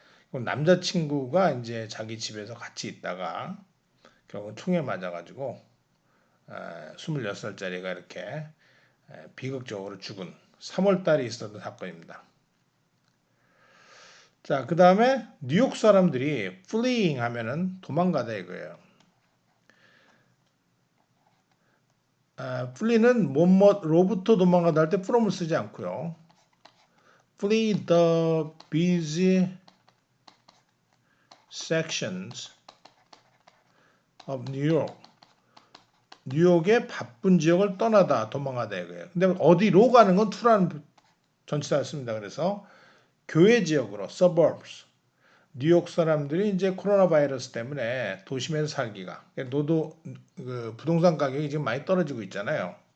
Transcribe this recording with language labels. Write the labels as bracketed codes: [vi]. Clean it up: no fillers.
[ko] 남자친구가 이제 자기 집에서 같이 있다가 결국은 총에 맞아가지고 26살짜리가 이렇게 비극적으로 죽은 3월달에 있었던 사건입니다. 자, 그 다음에 뉴욕 사람들이 fleeing 하면은 도망가다 이거예요. flee는 뭐뭐로부터 도망가다 할 때 from을 쓰지 않고요. [en] flee the busy sections of New York. [ko] 뉴욕의 바쁜 지역을 떠나다 도망가다 이거예요. 근데 어디로 가는 건 to라는 전치사를 씁니다. 그래서 교외 지역으로 suburbs. 뉴욕 사람들이 이제 코로나 바이러스 때문에 도심에서 살기가 노도 부동산 가격이 지금 많이 떨어지고 있잖아요.